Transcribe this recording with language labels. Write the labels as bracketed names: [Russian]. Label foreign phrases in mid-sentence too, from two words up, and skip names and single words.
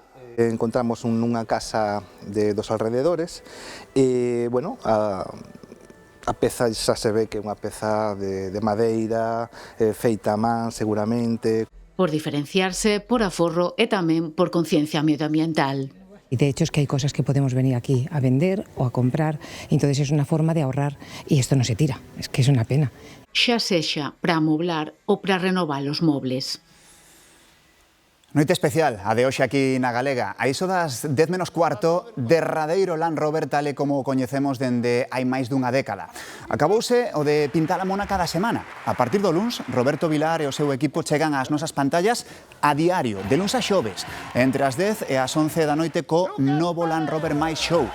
[Galician] Encontramos nunha casa dos alrededores e, bueno, a peza xa se ve que é unha peza de madeira, feita a man seguramente. Por diferenciarse, por aforro e tamén por conciencia medioambiental. [Spanish] Y de hecho es que hay cosas que podemos venir aquí a vender o a comprar, entonces es una forma de ahorrar y esto no se tira, es que es una pena. [Galician] Xa sexa para amoblar ou para renovar os mobles. Noite especial, a de hoxe aquí na Galega. A iso das 10 menos cuarto, derradeiro Land Rover tal e como o coñecemos dende hai máis dunha década. Acabouse o de pintar a mona cada semana. A partir do luns, Roberto Vilar e o seu equipo chegan ás nosas pantallas a diario, de luns a xoves, entre as 10 e as 11 da noite co novo Land Rover máis show.